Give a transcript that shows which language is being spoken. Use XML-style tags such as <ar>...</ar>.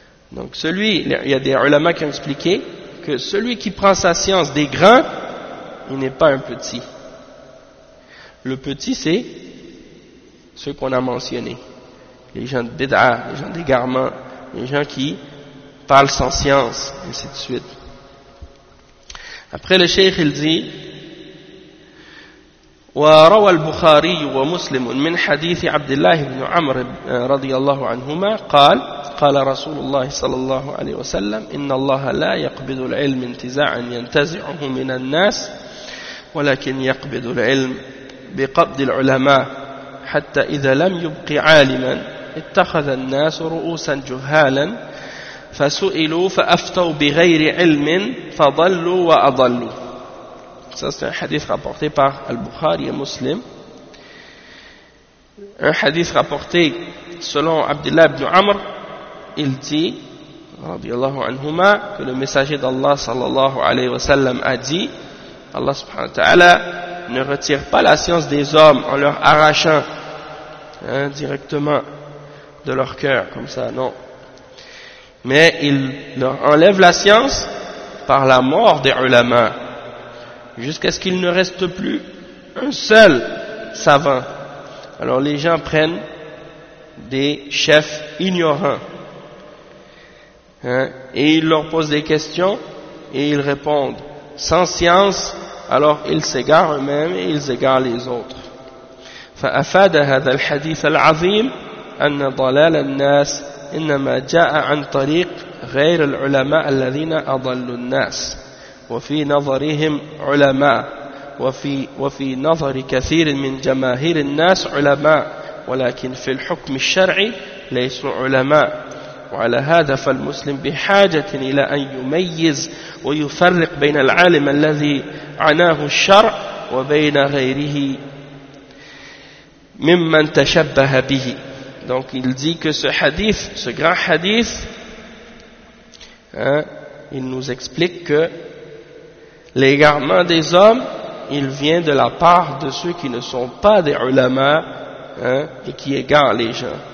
<fr>Donc celui, il y a des ulama qui ont expliqué que celui qui prend sa science des grands, il n'est pas un petit. Le petit, c'est ceux qu'on a mentionnés. Les gens de bid'a, les gens d'égarement, les gens qui parlent sans science, et ainsi de suite. Après le cheikh, il dit</fr> <ar>وروى البخاري ومسلم من حديث عبد الله بن عمر رضي الله عنهما قال قال رسول الله صلى الله عليه وسلم إن الله لا يقبض العلم انتزاعا ينتزعه من الناس ولكن يقبض العلم بقبض العلماء حتى إذا لم يبق عالما اتخذ الناس رؤوسا جهالا فسئلوا فأفتوا بغير علم فضلوا وأضلوا.</ar> <fr>Ça, c'est un hadith rapporté par Al-Bukhari et Muslim. Un hadith rapporté selon Abdullah ibn Amr, il dit, radiyallahu anhuma, que le messager d'Allah sallallahu alayhi wa sallam a dit, Allah subhanahu wa ta'ala ne retire pas la science des hommes en leur arrachant directement de leur cœur, comme ça, non. Mais il leur enlève la science par la mort des ulama, jusqu'à ce qu'il ne reste plus un seul savant. Alors les gens prennent des chefs ignorants, hein, et ils leur posent des questions et ils répondent sans science, alors ils s'égarent eux-mêmes et ils égarent les autres.</fr> <ar>فأفاد هذا الحديث العظيم أن ضلال الناس إنما جاء عن طريق غير العلماء الذين أضلوا الناس وفي نظرهم علماء وفي نظر كثير من جماهير الناس علماء ولكن في الحكم الشرعي ليسوا علماء وعلى هذا فالمسلم بحاجة إلى أن يميز ويفرق بين العالم الذي عناه الشرع وبين غيره ممن تشبه به.</ar> <fr>Donc il dit que ce hadith, ce grand hadith, hein, il nous explique que l'égarement des hommes, il vient de la part de ceux qui ne sont pas des ulama, hein, et qui égarent les gens.</fr>